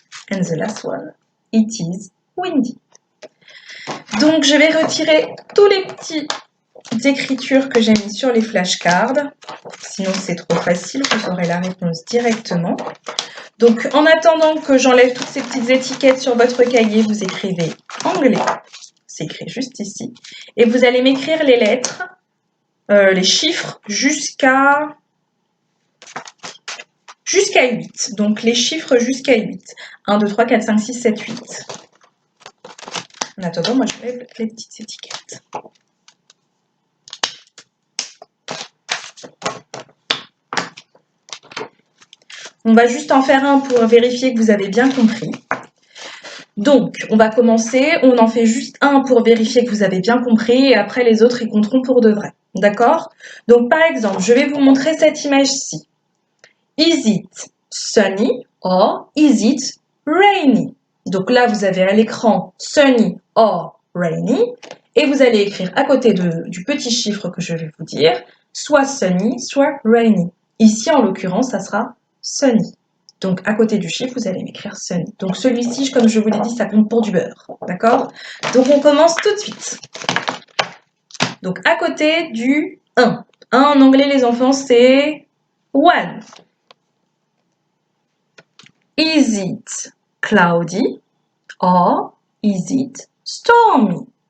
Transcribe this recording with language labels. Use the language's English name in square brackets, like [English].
[English] And the last one, it is windy. [French] Donc, je vais retirer tous les petites écritures que j'ai mis sur les flashcards. Sinon, c'est trop facile, vous aurez la réponse directement. Donc, en attendant que j'enlève toutes ces petites étiquettes sur votre cahier, vous écrivez anglais. C'est écrit juste ici. Et vous allez m'écrire les lettres, les chiffres jusqu'à 8. Donc, les chiffres jusqu'à 8. 1, 2, 3, 4, 5, 6, 7, 8. En attendant, moi, je lève les petites étiquettes. On va juste en faire un pour vérifier que vous avez bien compris. Donc, on va commencer. On en fait juste un pour vérifier que vous avez bien compris et après, les autres, ils compteront pour de vrai. D'accord? Donc, par exemple, je vais vous montrer cette image-ci. [English] Is it sunny or is it rainy? [French] Donc là, vous avez à l'écran sunny or rainy et vous allez écrire à côté du petit chiffre que je vais vous dire, soit sunny, soit rainy. Ici, en l'occurrence, ça sera sunny. Donc, à côté du chiffre, vous allez m'écrire sunny. Donc, celui-ci, comme je vous l'ai dit, ça compte pour du beurre. D'accord? Donc, on commence tout de suite. Donc, à côté du 1. 1 en anglais, les enfants, c'est one. [English] Is it cloudy or is it stormy?